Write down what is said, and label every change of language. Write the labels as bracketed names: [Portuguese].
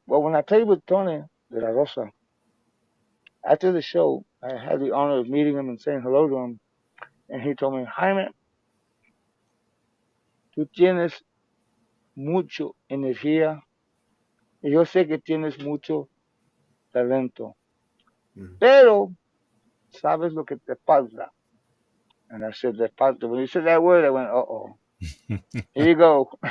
[English] Well, when I played with Tony de la Rosa, after the show, I had the honor of meeting him and saying hello to him, and he told me, Jaime, [Spanish] tú tienes mucho energía y yo sé que tienes mucho talento, Mhm. pero sabes lo que te falta. [English] And I said, [Spanish] te falta. [English] When he said that word, I went, uh-oh, here you go.